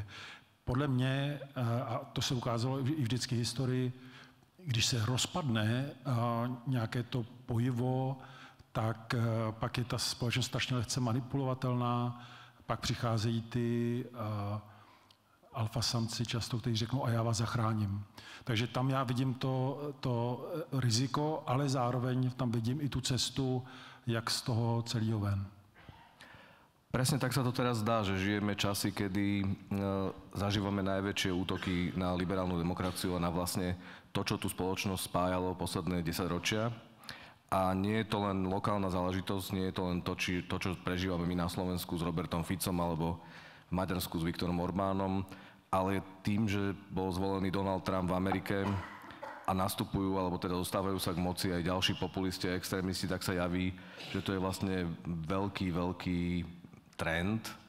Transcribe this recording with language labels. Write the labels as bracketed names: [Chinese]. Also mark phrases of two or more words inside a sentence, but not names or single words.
[Czech] Podle mě, a to se ukázalo i vždycky v historii, když se rozpadne nějaké to pojivo, tak pak je ta společnost strašně lehce manipulovatelná, pak přicházejí ty alfasamci často, kteří řeknou, a já vás zachráním. Takže tam já vidím to riziko, ale zároveň tam vidím i tu cestu, jak z toho celého ven. [Slovak] Presne tak sa to teraz zdá, že žijeme časy, kedy zažívame najväčšie útoky na liberálnu demokraciu a na vlastne to, čo tú spoločnosť spájalo posledné 10 ročia. A nie je to len lokálna záležitosť, nie je to len to, čo prežívame my na Slovensku s Robertom Ficom alebo v Maďarsku s Viktorom Orbánom, ale tým, že bol zvolený Donald Trump v Amerike a nastupujú, alebo teda dostávajú sa k moci aj ďalší populisti a extrémisti, tak sa javí, že to je vlastne veľký trend.